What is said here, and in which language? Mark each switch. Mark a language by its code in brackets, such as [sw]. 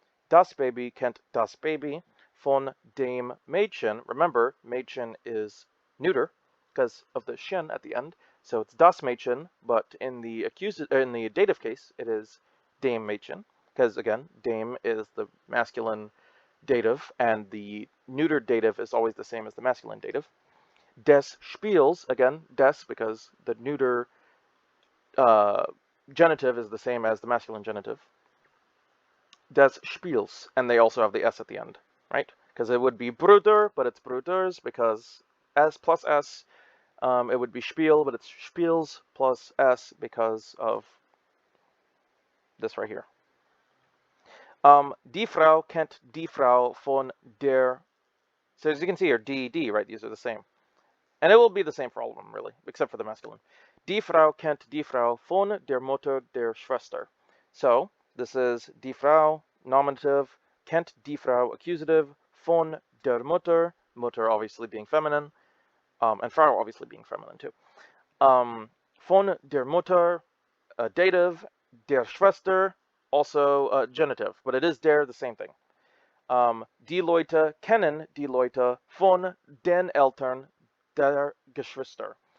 [de] Das Baby kennt das Baby von dem Mädchen. [en] Remember, Mädchen is neuter. because of the shin at the end. So it's das Mädchen, but in the dative case, it is dem Mädchen, because again, dem is the masculine dative, and the neutered dative is always the same as the masculine dative. Des Spiels, again, des because the neuter genitive is the same as the masculine genitive. Des Spiels, and they also have the s at the end, right? Because it would be Bruder, but it's Bruders, because s plus s, it would be Spiel, but it's Spiels plus s because of this right here. [de] Die Frau kennt die Frau von der, [en] so as you can see here, d, right? These are the same. And it will be the same for all of them, really, except for the masculine. [de] Die Frau kennt die Frau von der Mutter der Schwester. [en] So, this is die Frau, nominative, kennt die Frau, accusative, von der Mutter, Mutter obviously being feminine, and Frau obviously being feminine too. Von der Mutter, dative, der Schwester, also genitive, but it is der, the same thing. [de] Die Leute kennen die Leute von den Eltern der Geschwister.